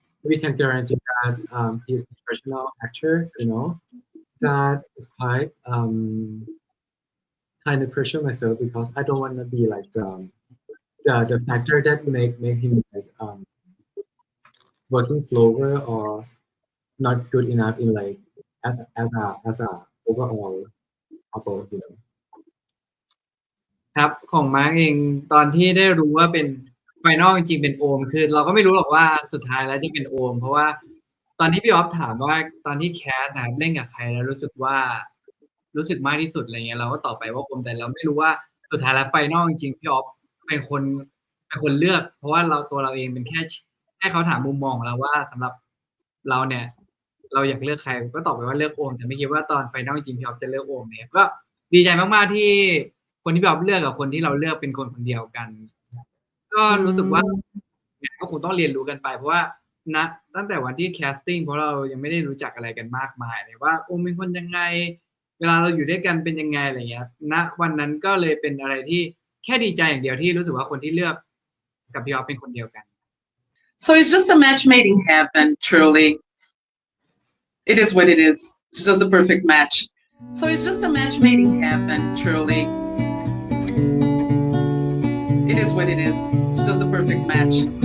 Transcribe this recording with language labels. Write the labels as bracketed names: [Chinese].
[English] We can guarantee that he's a professional actor, that is quite kind of pressure myself because I don't want to be like the factor that make him like working slower or not good enough in like as a overall couple, [Thai] ครับของมาร์กเองตอนที่ได้รู้ว่าเป็นไฟนอลจริงๆเป็นโอมคือเราก็ไม่รู้หรอกว่าสุดท้ายแล้วจะเป็นโอมเพราะว่าตอนที่พี่ออฟถามว่าตอนที่แคสนะครับเล่นกับใครแล้วรู้สึก มากที่สุดอะไรเงี้ยเราก็ตอบไปว่าโอมแต่เราไม่รู้ว่าสุดท้ายแล้วไฟนอลจริงๆพี่ออฟเป็นคนเลือกเพราะว่าตัวเราเองเป็นแค่เขาถามมุมมองของเราว่าสำหรับเราเนี่ยเราอยากเลือกใครก็ตอบไปว่าเลือกโอมแต่ไม่คิดว่าตอนไฟนอลจริงพี่ออฟจะเลือกโอมเนี่ยก็ดีใจมากๆที่คนที่พี่ออฟเลือกกับคนที่เราเลือกเป็นคนเดียวกัน ก็รู้สึกว่าก็คงต้องเรียนรู้กันไปเพราะว่าตั้งแต่วันที่แคสติ้งเพราะเรายังไม่ได้รู้จักอะไรกันมากมายเลยว่าโอมเป็นคนยังไงเวลาเราอยู่ด้วยกันเป็นยังไงอะไรเงี้ยณวันนั้นก็เลยเป็นอะไรที่แค่ดีใจอย่างเดียวที่รู้สึกว่าคนที่เลือกกับพี่ออฟเป็นคนเดียวกัน [English] So it's just a match made in heaven, truly. It is what it is. It's just the perfect match. So it's just a match made in heaven, truly. It is what it is. It's just the perfect match.